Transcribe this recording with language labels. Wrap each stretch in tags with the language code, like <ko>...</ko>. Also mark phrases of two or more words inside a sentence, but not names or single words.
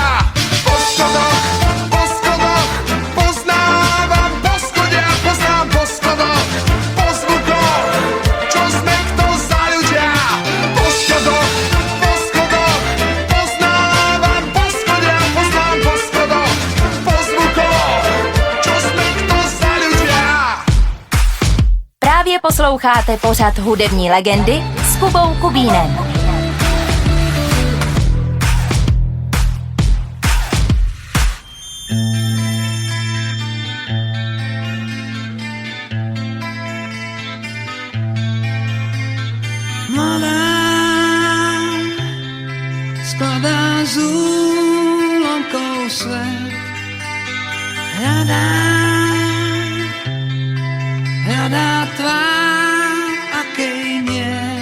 <sk>Po schodoch, poznávam poschodia, poznám po schodoch, po zvukoch, čo sme kto za ľudia. Po schodoch, poznávam poschodia, poznám po schodoch, po zvukoch, čo sme kto za ľudia.</sk> <cs>Právě posloucháte pořad Hudební legendy s Kubou Kubínem.</cs> <sk>Mladá skladá z úlomkov svet, hľadá tvár, akej nie,</sk>